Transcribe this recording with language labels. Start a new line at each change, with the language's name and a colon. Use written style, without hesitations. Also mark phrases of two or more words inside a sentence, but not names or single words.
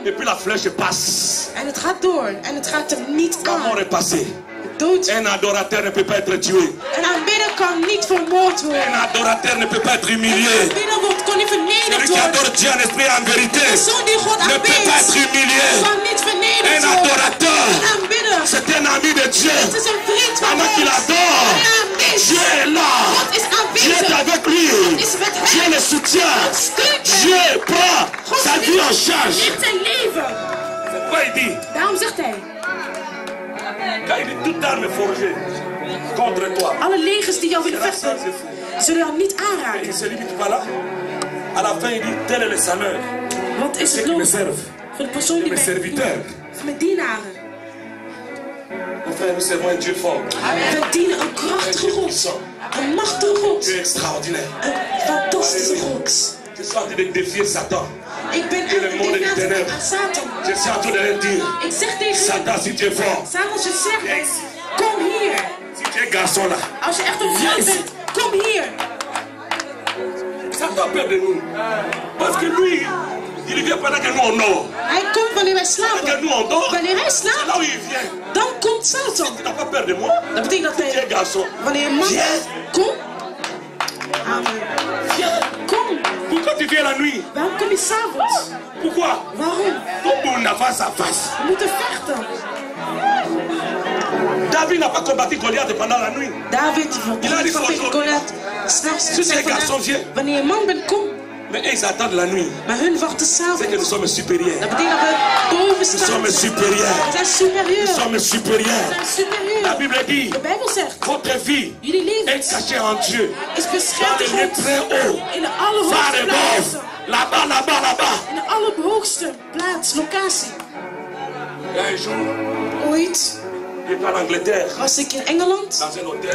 French: Et puis la flèche passe.
Dutch: En het gaat door. En het gaat er niet
French: La mort
Dutch: aan.
French: est passée.
Dutch: Dood.
French: Un adorateur ne peut pas être tué.
Dutch: Een aanbidder kan niet vermoord
French: Un
Dutch: worden.
French: adorateur ne peut pas être
Dutch: Een
French: humilié.
Dutch: aanbidder kan niet
French: Celui
Dutch: vernederd
French: qui
Dutch: worden.
French: adore Dieu en esprit et en vérité
Dutch: De persoon die God
French: ne peut pas être
Dutch: aanbidt,
French: humilié.
Dutch: kan niet vernederd
French: Un
Dutch: worden.
French: adorateur,
Dutch: Een aanbidder,
French: c'est un ami de Dieu.
Dutch: het is een vriend van
French: Pendant qu'il
Dutch: God.
French: adore,
Dutch: Hij aanbidt.
French: Dieu est là.
Dutch: God is
French: Dieu est
Dutch: aanwezig.
French: avec lui.
Dutch: Is met
French: Dieu
Dutch: hem.
French: le soutient.
Dutch: Steunt hem.
French: Dieu prend sa vie en charge.
Dutch: Neemt zijn leven.
French: Quoi il dit?
Dutch: Daarom zegt hij,
French: Quand il dit toute arme forgée contre toi,
Dutch: alle legers die jou willen
French: sera sans
Dutch: vechten,
French: effet.
Dutch: zullen jou niet
French: Il
Dutch: aanraken.
French: se limite pas là. À la fin, il dit tel est le salaire.
Dutch: Wat is
French: Ceux
Dutch: het
French: qui me
Dutch: loon
French: servent,
Dutch: voor de persoon die
French: mes
Dutch: mij
French: serviteurs.
Dutch: voor mijn dienaren?
French: Mon frère, nous servons un Dieu fort.
Dutch: We dienen een krachtige God, een machtige God,
French: Dieu extraordinaire.
Dutch: een fantastische God.
French: Je suis en train de défier Satan.
Dutch: Ik ben
French: Et le monde des ténèbres.
Dutch: aan Satan.
French: Je suis en train de leur dire,
Dutch: Ik zeg tegen
French: Satan, si tu es fort,
Dutch: Satan, als je zegt, kom hier.
French: si tu es garçon là,
Dutch: Als je echt een vrouw bent, kom hier.
French: Satan a peur de nous. Parce que lui, il vient pendant que nous on dort.
Dutch: Hij komt wanneer wij
French: Pendant que
Dutch: slapen.
French: nous on dort,
Dutch: Wanneer wij
French: c'est là
Dutch: slapen,
French: où il vient.
Dutch: dan komt Satan.
French: Tu n'as pas peur de moi.
Dutch: Dat betekent dat
French: Tu es
Dutch: hij,
French: garçon.
Dutch: wanneer je man
French: Viens.
Dutch: bent, kom. Amen. Kom.
French: Pourquoi tu viens la nuit?
Dutch: Waarom kom je s'avonds?
French: Pourquoi?
Dutch: Waarom?
French: Comme on a face à face.
Dutch: We moeten vechten.
French: David n'a pas combattu Goliath pendant la nuit.
Dutch: David,
French: Il a dit
Dutch: van tegen Goliath. S'nachts,
French: Si tu es garçon, viens.
Dutch: wanneer je man bent, kom.
French: Mais ils attendent la nuit.
Dutch: Maar hun wachten
French: C'est que nous
Dutch: s'avonds.
French: sommes supérieurs.
Dutch: Dat betekent dat we boven
French: Nous
Dutch: staan.
French: sommes supérieurs.
Dutch: We zijn superieur.
French: Nous sommes
Dutch: We
French: supérieurs.
Dutch: zijn
French: La
Dutch: superieur.
French: Bible dit,
Dutch: De Bijbel zegt,
French: votre vie
Dutch: jullie leven
French: est cachée en Dieu.
Dutch: is
French: Dans
Dutch: beschermd
French: les
Dutch: in
French: lieux
Dutch: God.
French: très hauts.
Dutch: In de
English: Far
Dutch: allerhoogste plaats.
English: above.
French: Là-bas, là-bas, là-bas.
Dutch: In de allerhoogste plaats, locatie.
French: Un jour,
Dutch: Ooit
French: j'étais en Angleterre,
Dutch: was ik in Engeland
French: dans un hôtel,